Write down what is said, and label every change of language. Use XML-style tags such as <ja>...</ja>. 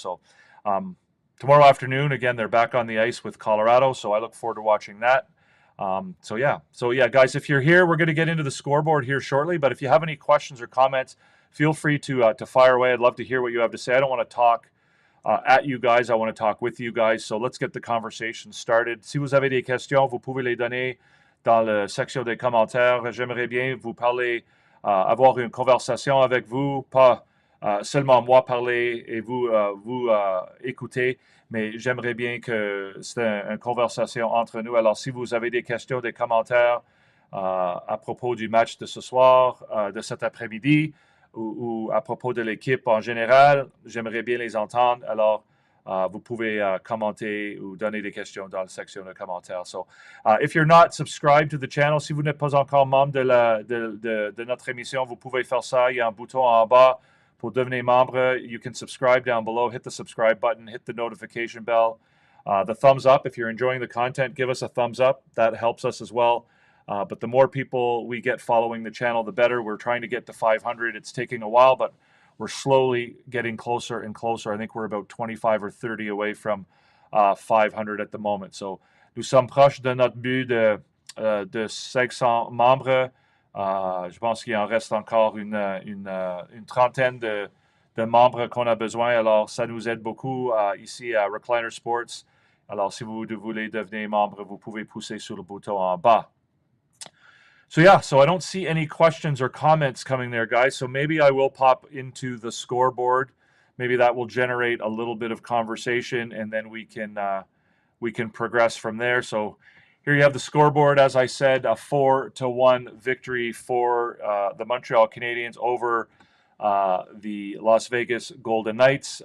<en>So tomorrow afternoon, again, they're back on the ice with Colorado, so I look forward to watching that. So yeah, guys, if you're here, we're going to get into the scoreboard here shortly. But if you have any questions or comments, feel free to fire away. I'd love to hear what you have to say. I don't want to talk at you guys. I want to talk with you guys. So let's get the conversation started.</en> <fr>Si vous avez des questions, vous pouvez les donner dans la section des commentaires. J'aimerais bien vous parler, avoir une conversation avec vous, pas seulement moi parler et vous écouter, mais j'aimerais bien que c'est une conversation entre nous. Alors, si vous avez des questions, des commentaires à propos du match de ce soir, de cet après-midi, ou à propos de l'équipe en général, j'aimerais bien les entendre. Alors, vous pouvez commenter ou donner des questions dans la section de commentaires.</fr> <en>So, if you're not subscribed to the channel,</en> <fr>si vous n'êtes pas encore membre de notre émission, vous pouvez faire ça. Il y a un bouton en bas pour devenir membre.</fr> <en>You can subscribe down below. Hit the subscribe button. Hit the notification bell. The thumbs up. If you're enjoying the content, give us a thumbs up. That helps us as well. But the more people we get following the channel, the better. We're trying to get to 500. It's taking a while, but we're slowly getting closer and closer. I think we're about 25 or 30 away from 500 at the moment.</en> <fr>So, nous sommes proches de notre but de 500 membres. Je pense qu'il en reste encore une trentaine de membres qu'on a besoin. Alors, ça nous aide beaucoup ici à Recliner Sports. Alors, si vous voulez devenir membre, vous pouvez pousser sur le bouton en bas.</fr> <en>So yeah, so I don't see any questions or comments coming there, guys. So maybe I will pop into the scoreboard. Maybe that will generate a little bit of conversation, and then we can progress from there. So here you have the scoreboard. As I said, a 4-1 victory for the Montreal Canadiens over the Las Vegas Golden Knights.</en>